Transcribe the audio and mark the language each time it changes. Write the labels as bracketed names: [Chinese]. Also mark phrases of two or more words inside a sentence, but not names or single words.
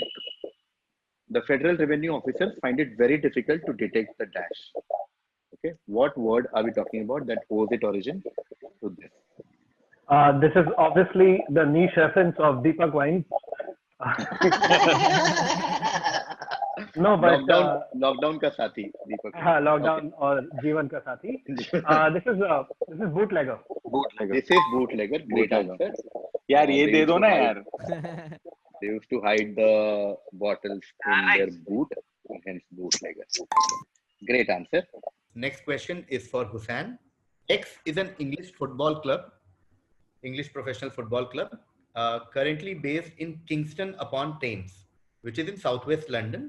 [English] The federal revenue officers find it very difficult to detect the dash. Okay, what word are we talking about that owes its origin to this? This is obviously the niche reference of Deepak Wine. No, but [Hindi] lockdown ka sathi, Deepak. Lockdown or Jeevan ka sathi. [English] This is bootlegger. This is bootlegger. Great answer. [Hindi] यार ये दे दो ना यार. [English] They used to hide the bottles in their boot, and hence bootlegger. Great answer. Next question is for Hussain. X is an English football club, English professional football club, currently based in Kingston upon Thames, which is in southwest London.